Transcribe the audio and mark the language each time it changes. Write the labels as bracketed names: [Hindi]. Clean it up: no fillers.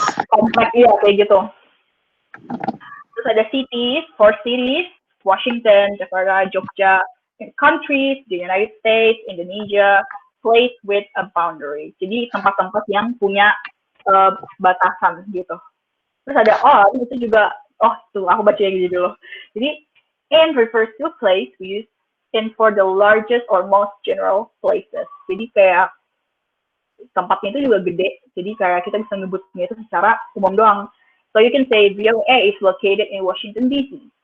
[Indonesian] Komplek, iya, kayak gitu. Terus ada cities, 4 cities, Washington, Jakarta, Jogja, countries, the United States, Indonesia, [English] place with a boundary. [Indonesian] Jadi tempat-tempat yang punya batasan gitu. Terus ada on, itu juga, tuh aku baca yang gitu dulu. [English] Jadi in refers to a place, we use in for the largest or most general places. [Indonesian] Jadi kayak tempatnya itu juga gede, jadi kayak kita bisa nyebutnya itu secara umum doang. [English] So you can say VOA is located in Washington DC.